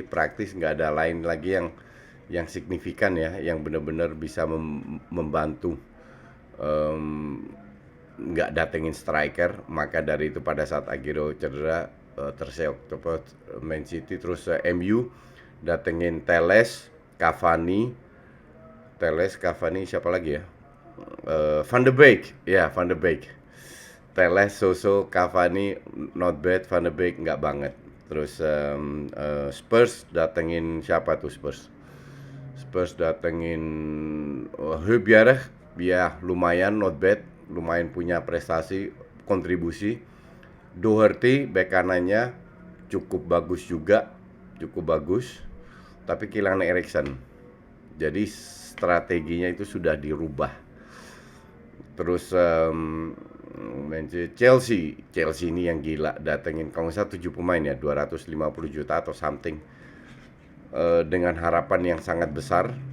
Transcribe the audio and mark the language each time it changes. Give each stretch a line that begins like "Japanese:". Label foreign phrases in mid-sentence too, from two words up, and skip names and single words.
Indonesian: Praktis nggak ada lain lagi yang signifikan ya, yang benar-benar bisa membantu. Nggak datengin striker, maka dari itu pada saat Aguero cedera, terseok tepat Man City. Terus MU datengin Cavani, siapa lagi ya? Van de Beek, ya Van de Beek. Teles, Soso, Cavani
English: not bad,
Indonesian: Van de Beek nggak banget. Terus Spurs datengin siapa tuh Spurs? Spurs datengin Højbjerg, ya lumayan
English: not bad,
Indonesian: lumayan punya prestasi, kontribusi. Doherty bek kanannya cukup bagus juga, cukup bagus. Tapi kehilangan Eriksen. Jadi strateginya itu sudah dirubah. Terus Chelsea ini yang gila, datengin kalau nggak salah 7 pemain ya, 250 juta atau something, dengan harapan yang sangat besar.